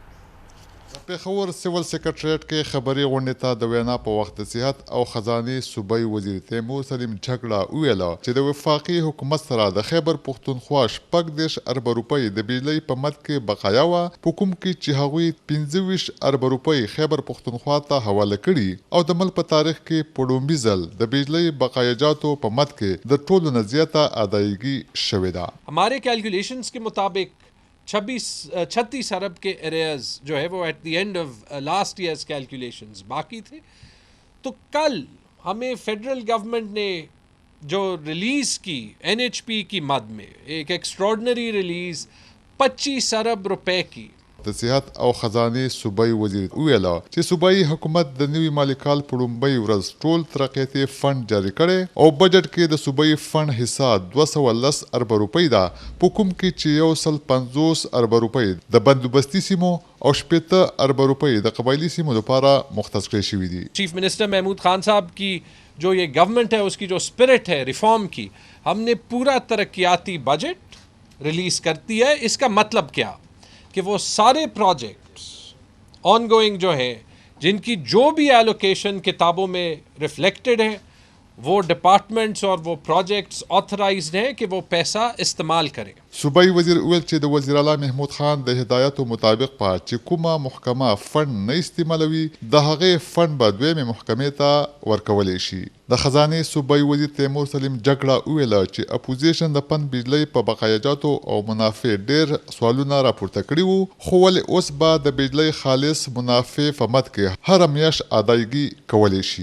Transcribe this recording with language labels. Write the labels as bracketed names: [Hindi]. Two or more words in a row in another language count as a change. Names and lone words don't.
[Pashto] پېښور سیول سیکرټریټ کې خبري غونډې ته د وینا په وخت د صحت او خزانې صوبایي وزیر تیمور سلیم جګړه وویله چې د وفاقي حکومت سره د خیبر پښتونخوا 30 اربه روپۍ د بجلۍ په مد کې بقایا وه، په کوم کې چې هغوی 25 اربه روپۍ خیبر پښتونخوا ته حواله کړي او د ملک په تاریخ کې په لومړي ځل د بجلۍ بقایاجاتو په مد کې د ټولو نه زیاته ادایګي شوې ده. [Urdu] ہمارے کیلکولیشنز کے مطابق 36 ارب کے ایریئرز جو ہے وہ [English] at the end of last year's calculations [Urdu] باقی تھے. تو کل ہمیں [English] federal government [Urdu] نے جو ریلیز کی NHP کی مد میں ایک ایکسٹرآرڈنری ریلیز 25 ارب روپے کی [Pashto] د صحت او خزانې صوبایي وزیر وویله چې صوبایي حکومت د نوي مالي کال په لومړۍ ورځ ټول ترقیاتي فنډ جاری کړی او بجټ کې د صوبایي فنډ حصه 210 اربه روپۍ ده، په کوم کې چې 150 اربه روپۍ د بندوبستي سیمو او 80 اربه روپۍ د قبایلی سیمو لپاره مختص کړی شوي دي. [English] chief minister [Urdu] محمود خان صاحب کی جو یہ گورنمنٹ ہے اس کی جو اسپرٹ ہے ریفارم کی، ہم نے پورا ترقیاتی بجٹ ریلیز کر دیا ہے. اس کا مطلب کیا کہ وہ سارے [English] projects ongoing [Urdu] جو ہے جن کی جو بھی ایلوکیشن کتابوں میں ریفلیکٹڈ ہے وہ ڈیپارٹمنٹس اور وہ پروجیکٹس آتھرائزڈ ہیں کہ وہ پیسہ استعمال کریں. [Pashto] صوبایي وزیر وویل چې د وزیر اعلی محمود خان د هدایاتو مطابق په چې کومه محکمه فنډ نه استعمالوي د هغې فنډ به دویمې محکمې ته ورکولی شي. د خزانې صوبایي وزیر تیمور سلیم جګړه وویله چې اپوزیشن د پند بجلۍ په بقایاجاتو او منافع ډېر سوالونه راپورته کړي وو، خو ولې اوس به د بجلۍ خالص منافع په مد کې هره میاشت ادایګي کولی شي.